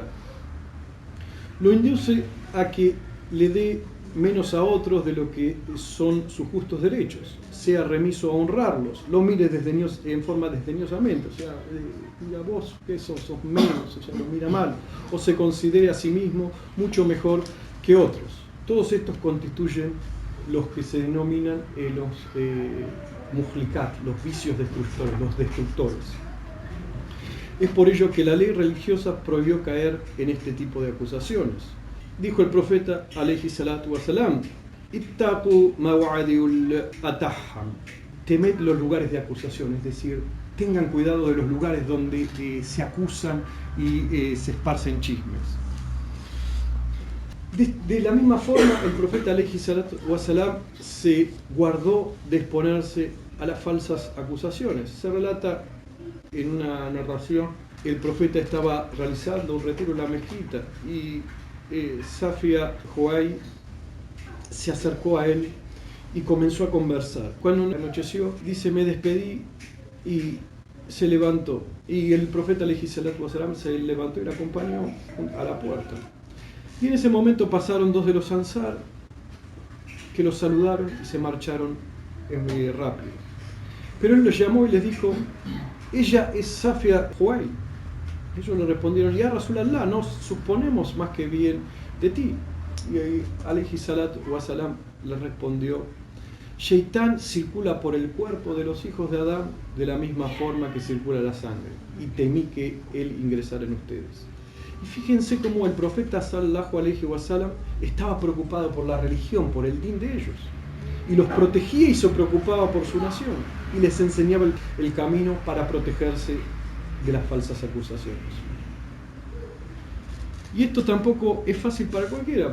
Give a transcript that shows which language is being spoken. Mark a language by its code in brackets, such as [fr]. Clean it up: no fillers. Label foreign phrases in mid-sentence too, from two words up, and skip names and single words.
[es] Lo induce a que le dé menos a otros de lo que son sus justos derechos, sea remiso a honrarlos, lo mire en forma desdeñosamente, o sea, mira vos que sos menos, o sea, lo mira mal, o se considere a sí mismo mucho mejor que otros. Todos estos constituyen los que se denominan los muhlikat, los vicios destructores, los destructores. Es por ello que la ley religiosa prohibió caer en este tipo de acusaciones. Dijo el profeta, [ar] عليه الصلاة والسلام اتقوا مواضع التهم, [es] temed los lugares de acusación, es decir, tengan cuidado de los lugares donde se acusan y se esparcen chismes. De la misma forma, el profeta [ar] عليه الصلاة والسلام [es] se guardó de exponerse a las falsas acusaciones. Se relata en una narración, el profeta estaba realizando un retiro en la mezquita y Safia Huay se acercó a él y comenzó a conversar. Cuando anocheció, dice, me despedí y se levantó. Y el profeta [ar] عليه الصلاة والسلام [es] se levantó y le acompañó a la puerta. Y en ese momento pasaron dos de los ansar que los saludaron y se marcharon muy rápido. Pero él los llamó y les dijo, ella es Safia Huay. Ellos le respondieron, [ar] يا رسول الله, [es] no suponemos más que bien de ti. Y ahí [ar] عليه الصلاة والسلام [es] le respondió, Shaitán circula por el cuerpo de los hijos de Adán de la misma forma que circula la sangre, y temí que él ingresara en ustedes. Y fíjense cómo el profeta [ar] صلى الله عليه وسلم [es] estaba preocupado por la religión, por el din de ellos, y los protegía y se preocupaba por su nación, y les enseñaba el camino para protegerse de las falsas acusaciones. Y esto tampoco es fácil para cualquiera.